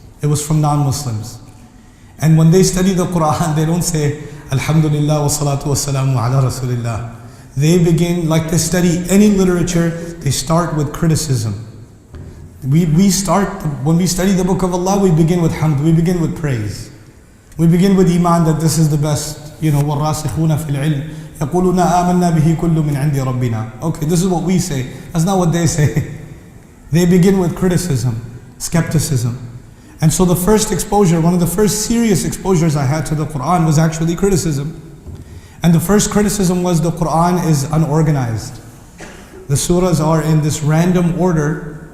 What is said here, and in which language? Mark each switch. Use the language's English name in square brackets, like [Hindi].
[English] It was from non-Muslims. And when they study the Quran, they don't say, Alhamdulillah wa salatu wa salamu ala Rasulillah. They begin, like they study any literature, they start with criticism. When we study the book of Allah, we begin with hamd, we begin with praise. We begin with iman, that this is the best, [Arabic] وَالرَّاسِخُونَ فِي الْعِلْمِ يَقُولُونَ آمَنَّا بِهِ كُلُّ مِنْ عِنْدِ رَبِّنَا. [English] Okay, this is what we say. That's not what they say. They begin with criticism, skepticism. And so the first exposure, one of the first serious exposures I had to the Quran was actually criticism. And the first criticism was the Quran is unorganized. The surahs are in this random order,